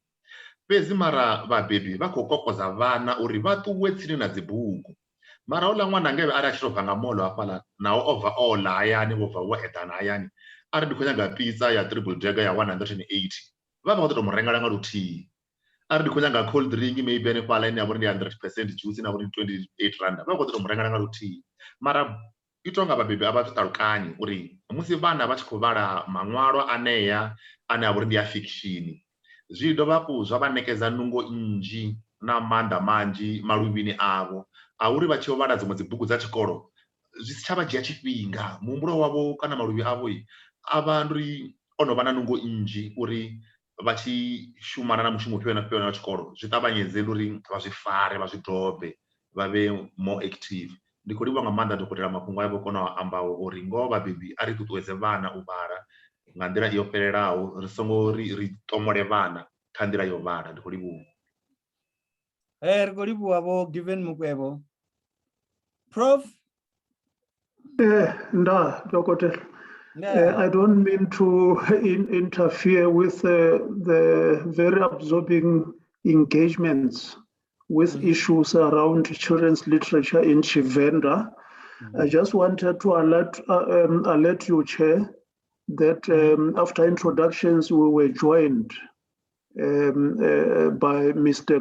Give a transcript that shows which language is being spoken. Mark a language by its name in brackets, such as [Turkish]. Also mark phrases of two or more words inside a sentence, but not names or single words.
[Venda] Fhedzi mara vhabebi vha khou kokodza vhana uri vha ṱuwe tsini na dzi bugu. Mara houḽa ṅwana ngevhe ari a tshi tou bva nga Molo hafhaḽa naho o bva o ḽa hayani vho bva vho eḓana hayani ari ndi khou nyaga pizza ya [English] triple decker [Venda] ya 180 vha vha khou ḓo tou mu rengela nga luthihi. Ari ndi khou nyaga [English] cold drink maybe [Venda] hanefhaḽa ine ya vha uri ndi 100% juice ine ya vha uri 28 randa vha khou ḓo tou mu rengela nga luthihi. Mara i tou nga vhabebi a vha zwi ṱalukanyi uri musi vhana vha tshi khou vhala maṅwalwa anea ane a vha uri ndi a fiction zwi dovha hafhu zwa vha ṋekedza nungo nnzhi na maanḓa manzhi maluvhini avho a uri vha tshi vhala dziṅwe dzi bugu dza tshikolo zwi si tsha vha dzhia tshifhinga muhumbulo wavho kana maluvhi avho a vha ndi ono vha na nungo nnzhi uri vha tshi shumana na mushumo ufhio na ufhio wa tshikolo zwi ṱavhanyedze uri vha zwi fare vha zwi dobe vha vhe [English] more active. [Venda] Ndi khou livhuwa nga maanḓa Dokotela mafhungo avho kona u ambaho uri ngoho vhabebi a ri ṱuṱuwedze vhana u vhala nga nḓila iyo fhelelaho ri songo ri ṱomole vhana kha nḓila yo vhala. Ndi khou livhuwa. Ri khou livhuwa vho Given Mukwevho. Prof. [English] Nda Dokotela I don't mean to interfere with the very absorbing engagements with issues around children's literature in Tshivenda. I just wanted to alert you, Chair, that after introductions, we were joined by Mr.